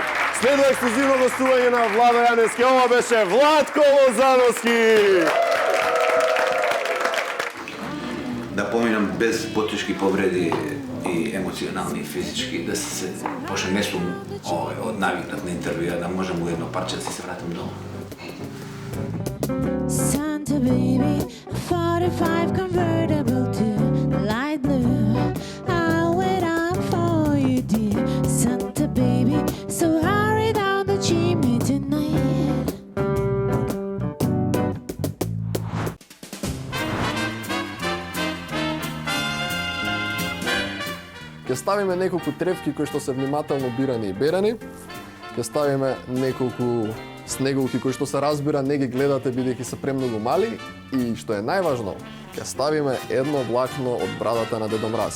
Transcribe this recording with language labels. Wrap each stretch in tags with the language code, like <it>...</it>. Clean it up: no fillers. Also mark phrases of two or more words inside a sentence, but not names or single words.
<mk>Следува ексклузивно гостување на Владо Јаневски. Ова беше Владко Лозановски. Да поминам без потешки повреди и емоционални и физички, да се пошто не сум од навикнат на интервјуа, да можам у едно парче да се вратам дома.</mk> <en>Santa baby, a 45 convertible to light blue. I'll wait up for you, dear Santa baby. So hurry down the chimney tonight.</en> <mk>Ќе ставиме неколку тревки кои што се внимателно бирани и берани. Ќе ставиме неколку снеголки кои што се разбира не ги гледате бидејќи се премногу мали и што е најважно, ќе ставиме едно влакно од брадата на Дедо Мраз.</mk>